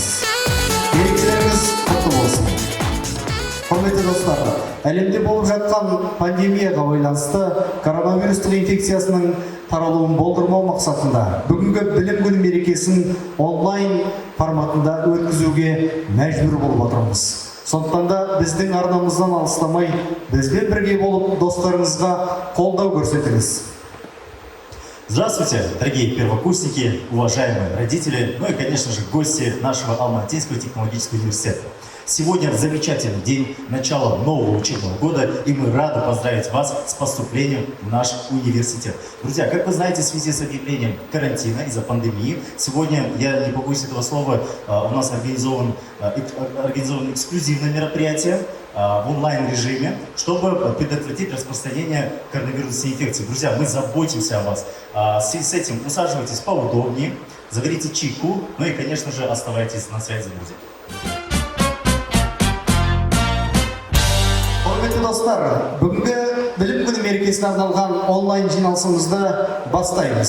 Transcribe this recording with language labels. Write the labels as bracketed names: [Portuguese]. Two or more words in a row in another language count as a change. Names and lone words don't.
[Kazakh] Мерекелеріңіз құтты болсын. Құрметті достар, әлемде болып жатқан пандемияға байланысты коронавирустық инфекциясының таралуын болдырмау мақсатында бүгінгі білім күні мерекесін онлайн форматында өткізуге мәжбүр болып отырмыз. Сондықтан да біздің арнамыздан алыстамай, бізбен бірге болып достарыңызға қолдау көрсетіңіз. [Russian] Здравствуйте, дорогие первокурсники, уважаемые родители, ну и, конечно же, гости нашего Алма-Атинского технологического университета. Сегодня замечательный день начала нового учебного года, и мы рады поздравить вас с поступлением в наш университет. Друзья, как вы знаете, в связи с объявлением карантина из-за пандемии, сегодня, я не побоюсь этого слова, у нас организовано эксклюзивное мероприятие в онлайн-режиме, чтобы предотвратить распространение коронавирусной инфекции. Друзья, мы заботимся о вас. С этим усаживайтесь поудобнее, заберите чайку, ну и, конечно же, оставайтесь на связи, друзья. [Kazakh] Құрметті достар, бүгінгі білім күні мерекесіне арналған онлайн жиналысымызды бастаймыз.